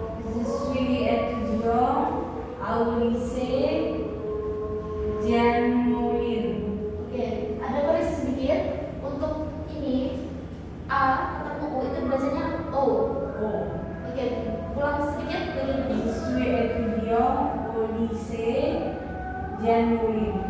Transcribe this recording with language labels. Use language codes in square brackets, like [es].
[fr] Je suis étudiant au lycée Jean Moulin. [id] Oke, ada koreksi sedikit untuk ini A ketemu U itu bacanya O. Oh. Oke, ulang sedikit [fr] Je [id] begini. [fr] suis étudiant au lycée Jean Moulin.